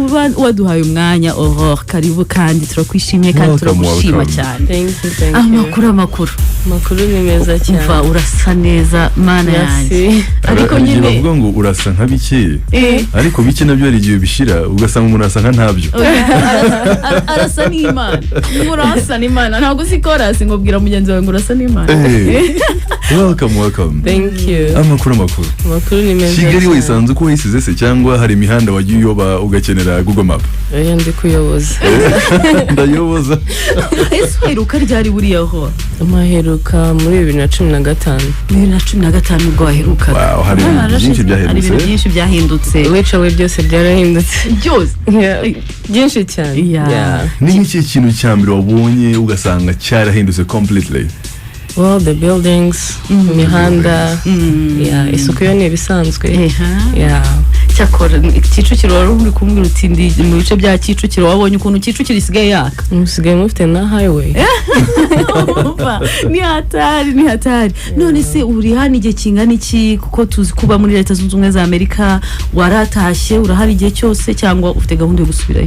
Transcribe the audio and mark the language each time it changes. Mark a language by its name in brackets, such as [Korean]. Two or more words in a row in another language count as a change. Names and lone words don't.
[Kinyarwanda] kuba waduhaye umwanya Aurore karibu kandi turakwishimiye kandi turagushima cyane. [English] Thank you. [Kinyarwanda] Amakuru ni meza cyane. Umva urasa neza mana yanjye. Ariko nyine bavuga ngo urasa nka bike. Ariko bike nabyo ari igihe bishira ugasanga umuntu asa nka ntabyo. Arasa n'Imana. Urasa n'Imana. Ntabwo sikora singobwira mugenzi wawe ngo urasa n'Imana. [English] Welcome. Thank you. [Kinyarwanda] Amakuru ni meza. Kigali wisanze ko wisize se cyangwa hari imihanda wagiye uyoba ugakenera Google Map? Ndi kuyoboza. Ndayoboza. Ese heruka ryari buriya ho? Amaheruka muri 2015. 2015 ubwo waheruka. Wow, hari byinshi byahindutse. Wecawe byose byarahindutse. Byose. Byinshi cyane. Ni iki kintu cyambere wabonye ugasanga cyarahindutse completely? [English] Well, the buildings, [Kinyarwanda] imihanda, isuku yo ni ibisanzwe. Cyakora Kicukiro wari uri kumbwira uti ndi mu bice bya Kicukiro wabonye ukuntu Kicukiro isigaye yaka. Musigaye mufite na highway. Ni hatari. None se uri hano igihe kingana iki kuko tuzi kuba muri Leta Zunze Ubumwe za Amerika waratashye urahari igihe cyose cyangwa ufite gahunda yo gusubirayo?